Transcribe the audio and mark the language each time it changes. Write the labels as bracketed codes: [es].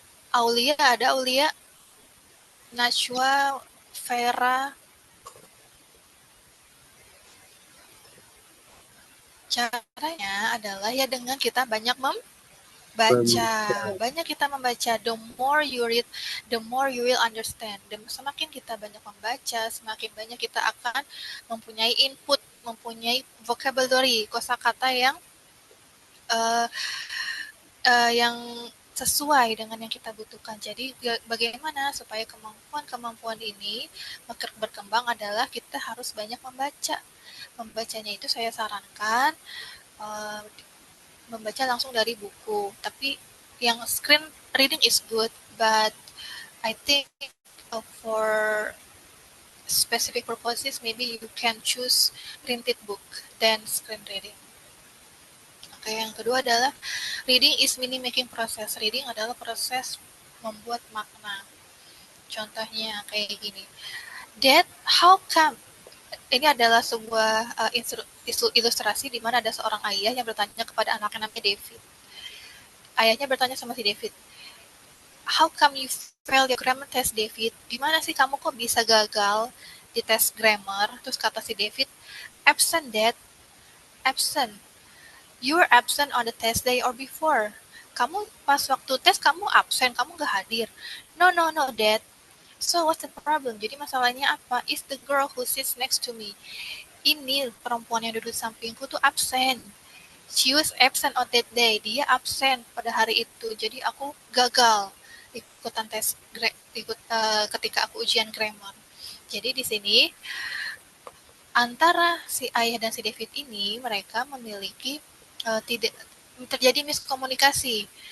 [id] Aulia, ada Aulia, Najwa, Vera. Caranya adalah ya dengan kita banyak membaca. Banyak kita membaca. [en] The more you read, the more you will understand. [id] Dan semakin kita banyak membaca, semakin banyak kita akan mempunyai input, mempunyai vocabulary, kosakata uh, yang sesuai dengan yang kita butuhkan. Jadi bagaimana supaya kemampuan-kemampuan ini berkembang adalah kita harus banyak membaca. Membacanya itu saya sarankan uh, membaca langsung dari buku. Tapi yang [en] screen reading is good, but I think for specific purposes maybe you can choose printed book than screen reading. [id] Oke, yang kedua adalah [en] reading is meaning making process. [id] Reading adalah proses membuat makna. Contohnya kayak gini. [en] Dad, how come? [id] Ini adalah sebuah ilustrasi di mana ada seorang ayah yang bertanya kepada anaknya namanya David. Ayahnya bertanya sama si [en] David, how come you fail your grammar test, David? [id] Gimana sih kamu kok bisa gagal di tes grammar? Terus kata si David, [en] absent, Dad. Absent. You were absent on the test day or before. [id] Kamu pas waktu tes kamu absen, kamu gak hadir. [en] No, no, no, Dad. So what's the problem? [id] Jadi masalahnya apa? [en] Is the girl who sits next to me. [id] Ini perempuan yang duduk sampingku tuh absen. [en] She was absent on that day. [id] Dia absen pada hari itu. Jadi aku gagal ikutan tes ketika aku ujian grammar. Jadi di sini antara si ayah dan si David ini mereka memiliki tidak terjadi miskomunikasi.